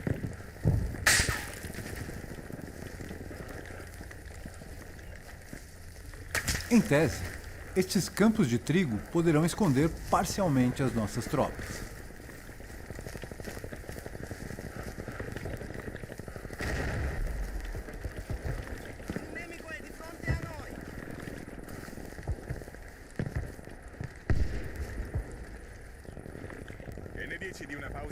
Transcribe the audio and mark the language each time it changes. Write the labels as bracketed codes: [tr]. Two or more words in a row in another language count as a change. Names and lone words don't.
[pt] Em tese, estes campos de trigo poderão esconder parcialmente as nossas tropas. [it] Il nemico è di fronte a noi! E ne dici di una pausa